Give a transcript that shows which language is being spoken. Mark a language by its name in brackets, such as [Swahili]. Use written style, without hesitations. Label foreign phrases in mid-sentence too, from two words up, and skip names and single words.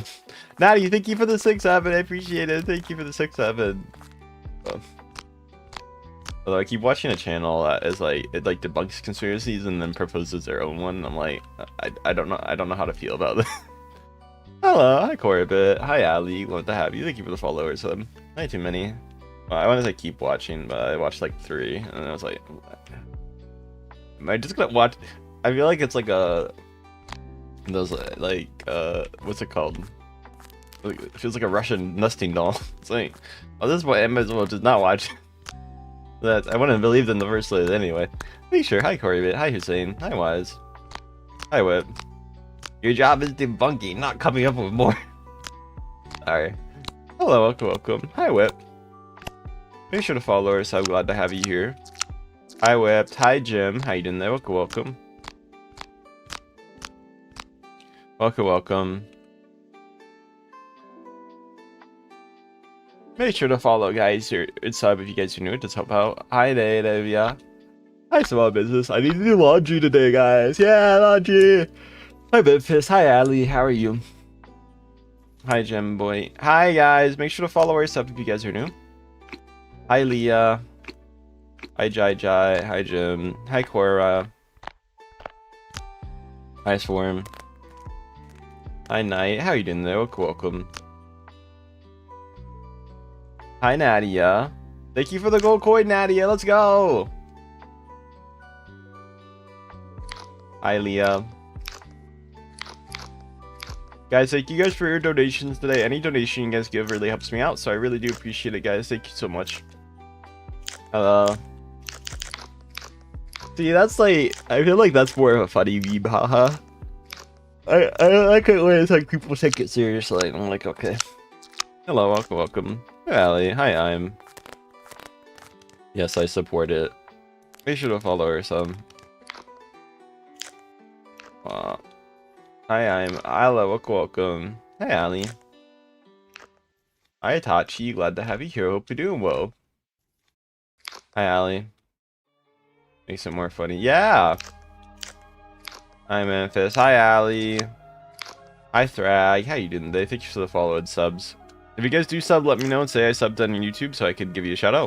[English] Natty, thank you for the 6-7. I appreciate it. Thank you for the 6-7. Although I keep watching a channel that is like, it like debunks conspiracies and then proposes their own one. I'm like, I don't know how to feel about this. Hello, hi Corbett, hi Ali, love to have you. Thank you for the followers. Not too many. Well, I want to say keep watching, but I watched like 3, and I was like, am I just gonna watch? I feel like it's like those like what's it called? It feels like a Russian nesting doll. It's like, oh, this is why I might as well just not watch. That I wouldn't have believed in the first place anyway. Be sure. Hi Corbett. Hi Hussein. Hi Wise. Hi Whip. Your job is debunking, not coming up with more. Sorry. Hello, welcome. Hi Whip. Make sure to follow us. I'm glad to have you here. Hi Whip. Hi Jim. How you doing there? Welcome. Welcome. Make sure to follow, guys. It's sub if you guys are new. Just help out. Hi there, yeah. Hi, small business. I need to do laundry today, guys. Yeah, laundry. Hi, Bidfist. Hi, Ali. How are you? Hi, Gem Boy. Hi, guys. Make sure to follow our sub if you guys are new. Hi, Leah. Hi, Jai. Hi, Jim. Hi, Cora. Hi, Swarm. Hi, Knight. How you doing there? Welcome. Hi, Nadia. Thank you for the gold coin, Nadia. Let's go. Hi, Leah. Guys, thank you guys for your donations today. Any donation you guys give really helps me out, so I really do appreciate it, guys. Thank you so much. See, that's like, I feel like that's more of a funny meme, haha. I like it when it's like people take it seriously. I'm like, okay. Hello, welcome. Hi, Ali. Hi, I'm. Yes, I support it. Make sure to follow her some. Hi, I'm Ala. Welcome. Hi, Ali. Hi, Tachi. Glad to have you here. Hope you're doing well. Hi, Ali. Makes it more funny. Yeah. Hi, Memphis. Hi, Ali. Hi, Thrag. How you doing today? Thank you for the follow and subs. If you guys do sub, let me know and say I subbed on YouTube so I could give you a shout out.